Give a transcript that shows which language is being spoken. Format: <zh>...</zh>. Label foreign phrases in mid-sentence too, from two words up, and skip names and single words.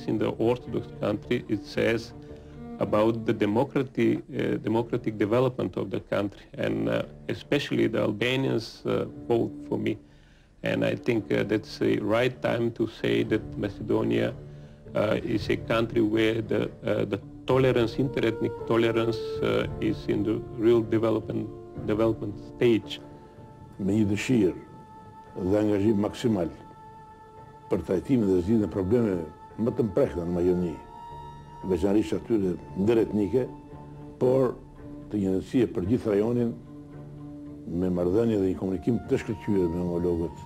<en>In the Orthodox country, it says about the democratic development of the country, and especially the Albanians vote for me. And I think that's the right time to say that Macedonia is a country where the tolerance, interethnic tolerance, is in the real development stage.</en> <sq>Me një dëshirë dhe angazhim maksimal për trajtimin dhe zgjidhjen e problemeve më të mprehta në Maqedoni, veçanërisht atyre ndërretnike, por të një rëndësie për gjithë rajonin me marrëdhënie dhe një komunikim të shkëlqyer me homologët.</sq>